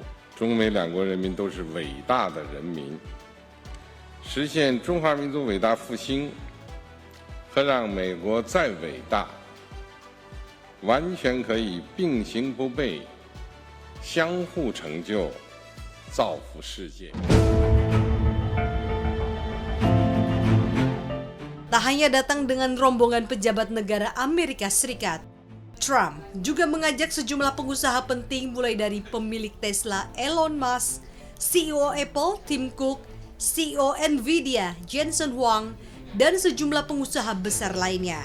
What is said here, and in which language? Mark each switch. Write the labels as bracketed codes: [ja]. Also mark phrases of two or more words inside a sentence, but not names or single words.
[zh] 中美两国人民都是伟大的人民，实现中华民族伟大复兴和让美国再伟大，完全可以并行不悖，相互成就，造福世界。 [id] Tak hanya datang dengan rombongan pejabat negara Amerika Serikat, Trump juga mengajak sejumlah pengusaha penting mulai dari pemilik Tesla Elon Musk, CEO Apple Tim Cook, CEO Nvidia Jensen Huang, dan sejumlah pengusaha besar lainnya.